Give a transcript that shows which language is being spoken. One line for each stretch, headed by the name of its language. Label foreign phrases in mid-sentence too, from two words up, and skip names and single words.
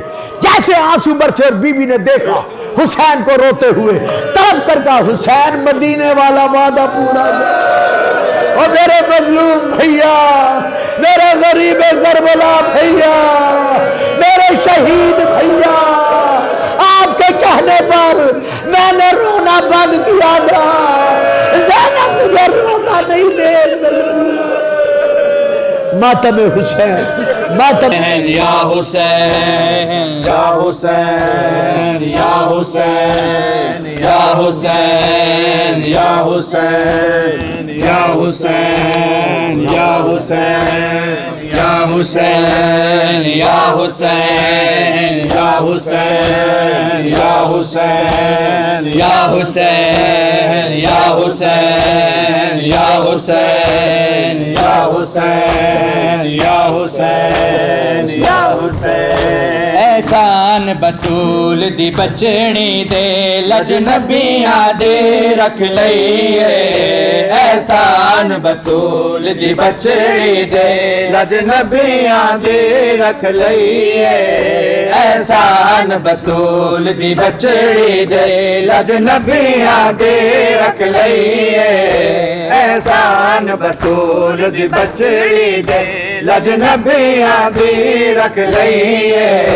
Urdu: جیسے آنسو برسے، اور بی بی نے دیکھا حسین کو روتے ہوئے، تڑپ کر کہا حسین مدینے والا وعدہ پورا ہو، اور میرے مظلوم بھیا، میرے غریب کربلا بھیا، میرے شہید بھیا، آپ کے کہنے پر میں نے رونا بند کیا تھا، زینب تجھے روتا نہیں دیکھ سکتی۔ ماتم حسین، ماتم یا حسین یا حسین یا حسین یا حسین یا حسین یا حسین یا حسین یا حسین یا حسین یا حسین یا حسین یا حسین یا حسین یا حسین یا حسین یا حسین یا حسین
Punjabi: احسان بطول دی بچڑی دے لجنبیاں دے رکھ لئیے احسان بطول دی بچڑی دے لجنبیاں دے رکھ لئیے احسان بطول دی بچڑی دے لجنبیاں دی رکھ لئیے احسان بطول دی بچڑی دے لجنبیاں دی رکھ لئیے